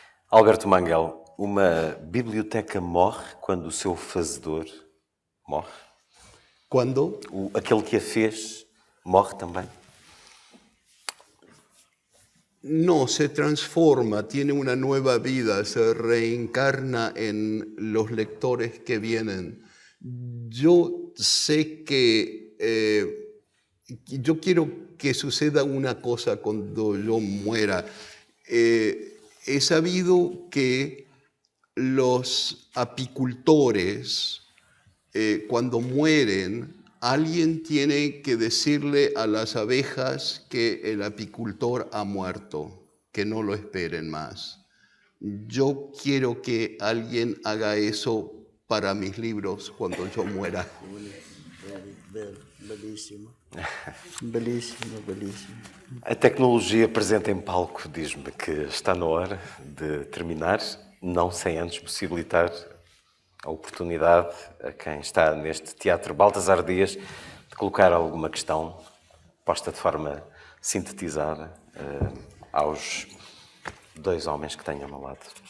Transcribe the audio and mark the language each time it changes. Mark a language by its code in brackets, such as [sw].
[pt] Alberto Manguel, uma biblioteca morre quando o seu fazedor morre? [es] ¿Cuándo? [pt] Aquele que a fez morre também? [es] No, se transforma, tiene una nueva vida, se reencarna en los lectores que vienen. Yo sé que yo quiero que suceda una cosa cuando yo muera. He sabido que los apicultores, cuando mueren, alguien tiene que decirle a las abejas que el apicultor ha muerto, que no lo esperen más. Yo quiero que alguien haga eso para mis libros cuando yo muera. [pt] Belíssimo. Belíssimo, belíssimo. A tecnologia presente em palco diz-me que está na hora de terminar, não sem antes possibilitar a oportunidade a quem está neste Teatro Baltasar Dias de colocar alguma questão posta de forma sintetizada aos dois homens que tenho ao meu lado.